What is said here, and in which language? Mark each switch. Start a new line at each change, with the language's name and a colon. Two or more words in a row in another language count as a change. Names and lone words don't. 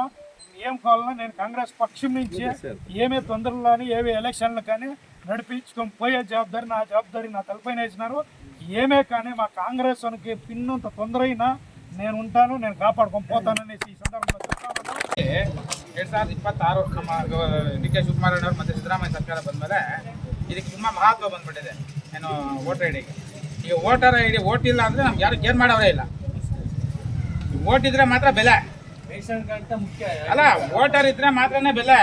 Telugu: ఏం కావాలన్నా నేను కాంగ్రెస్ పక్షం నుంచి ఏమే తొందరలు కానీ ఏవే ఎలక్షన్లు కానీ నడిపించుకొని పోయే జవాబారి నా తలపైన వేసినారు. ఏమే కానీ మా కాంగ్రెస్ వానికి పిన్నంత తొందర అయినా నేను ఉంటాను, నేను కాపాడుకొని పోతాననేసి ఈ సందర్భంలో చెప్తాను.
Kannada: 2026 ನಮ್ಮ ಡಿ.ಕೆ. ಶಿವಕುಮಾರ್ ಅವರು ಮತ್ತು ಸಿದ್ದರಾಮಯ್ಯ ಸರ್ಕಾರ ಬಂದಮೇಲೆ ಇದಕ್ಕೆ ತುಂಬ ಮಹತ್ವ ಬಂದ್ಬಿಟ್ಟಿದೆ. ಏನು
English: voter ID-ge.
Kannada: ಈಗ
English: voter ID
Kannada: ಓಟಿಲ್ಲ ಅಂದರೆ ನಮ್ಗೆ ಯಾರು ಕೇರ್ ಮಾಡೋರೇ ಇಲ್ಲ. ಓಟಿದ್ರೆ ಮಾತ್ರ ಬೆಲೆ,
English: ration card
Kannada: ಮುಖ್ಯ ಅಲ್ಲ. ವೋಟರ್ ಇದ್ರೆ ಮಾತ್ರನೇ ಬೆಲೆ.